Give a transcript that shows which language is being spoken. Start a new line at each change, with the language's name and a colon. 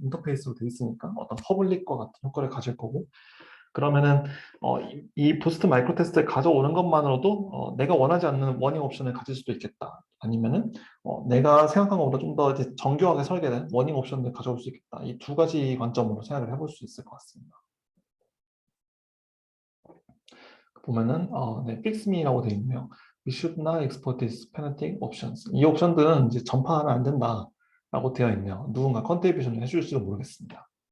Korean: 인터페이스로 되어 있으니까 어떤 퍼블릭과 같은 효과를 가질 거고 그러면은 이 부스트 마이크로 테스트를 가져오는 것만으로도 내가 원하지 않는 워닝 옵션을 가질 수도 있겠다. 아니면은 내가 생각한 것보다 좀 더 정교하게 설계된 워닝 옵션을 가져올 수 있겠다. 이 두 가지 관점으로 생각을 해볼 수 있을 것 같습니다. 보면은 네, fix me라고 되어 있네요.
English: We should not export these penalty options.
Korean: 이 옵션들은 이제 전파하면 안 된다라고 되어 있네요. 누군가 컨트리뷰션을 해줄지도 모르겠습니다.